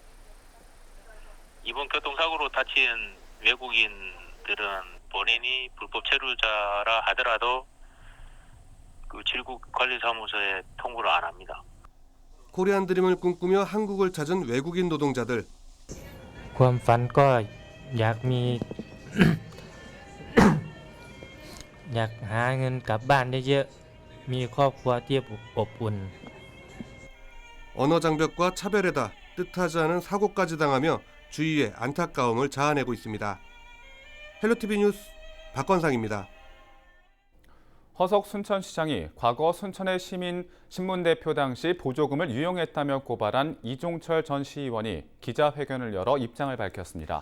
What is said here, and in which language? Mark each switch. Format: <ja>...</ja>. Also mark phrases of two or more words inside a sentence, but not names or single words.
<ko>이번 교통사고로 다친 외국인들은 본인이 불법 체류자라 하더라도 그 질국관리사무소에 통보를 안 합니다. 코리안 드림을 꿈꾸며 한국을 찾은 외국인 노동자들.</ko> <th>ความฝันก็อยากมี อยากหาเงินกลับบ้านเยอะๆมีครอบครัวที่อบอุ่น</th> <ko>언어 장벽과 차별에다 뜻하지 않은 사고까지 당하며 주위에 안타까움을 자아내고 있습니다. 헬로티비 뉴스 박건상입니다. 허석 순천시장이 과거 순천의 시민 신문대표 당시 보조금을 유용했다며 고발한 이종철 전 시의원이 기자회견을 열어 입장을 밝혔습니다.</ko>